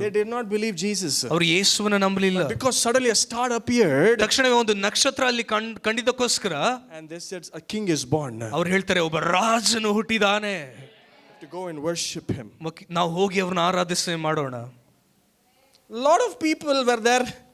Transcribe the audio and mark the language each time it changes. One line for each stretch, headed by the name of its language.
English: They did not believe Jesus.
Kannada: ಅವರು ಯೇಸುವನ್ನು ನಂಬಲಿಲ್ಲ.
English: Because suddenly a star appeared.
Kannada: ತಕ್ಷಣವೇ ಒಂದು ನಕ್ಷತ್ರ ಅಲ್ಲಿ ಕಂಡಿದ್ದಕ್ಕೋಸ್ಕರ
English: And they said a king is born.
Kannada: ಅವ್ರು ಹೇಳ್ತಾರೆ, ಒಬ್ಬ ರಾಜನು ಹುಟ್ಟಿದಾನೆ.
English: To go and worship him.
Kannada: ನಾವು ಹೋಗಿ ಅವ್ರನ್ನ ಆರಾಧಿಸೆ ಮಾಡೋಣ.
English: Lot of people were there.